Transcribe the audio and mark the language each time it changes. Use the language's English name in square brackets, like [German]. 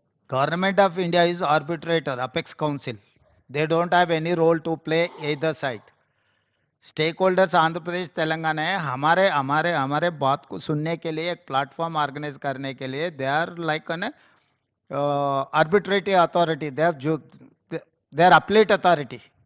[English] Government of India is arbitrator, apex council. They don't have any role to play either side. [Hindi] Stake holders Andhra Pradesh Telangana है. हमारे हमारे हमारे बात को सुनने के लिए एक प्लेटफॉर्म ऑर्गेनाइज करने के लिए [English] They are like an arbitrary authority. They are appellate authority.